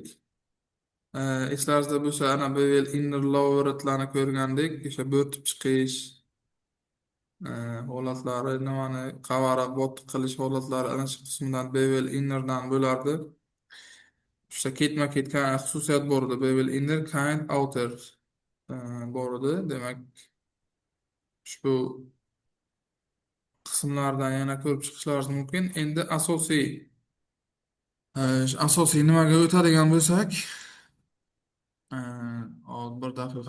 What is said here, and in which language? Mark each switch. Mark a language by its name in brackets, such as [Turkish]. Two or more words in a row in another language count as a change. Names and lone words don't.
[Uzbek] Eslaringizda bo'lsa, ana [English] bevel inner [Uzbek] loweretlarni ko'rgandik. O'sha bo'rtib chiqish holatlari, nimani qavarib botiq qilish holatlari ana shu qismidan [English] bevel innerdan [Uzbek] bo'lardi. O'sha ketma-ket xususiyat bor edi. [English] Bevel inner, kind outer [Uzbek] bor edi. Demak, ushbu qismlardan yana ko'rib chiqishlaringiz mumkin. Endi asosiy nimaga o'tadigan bo'lsak, hozir bir daqiqa.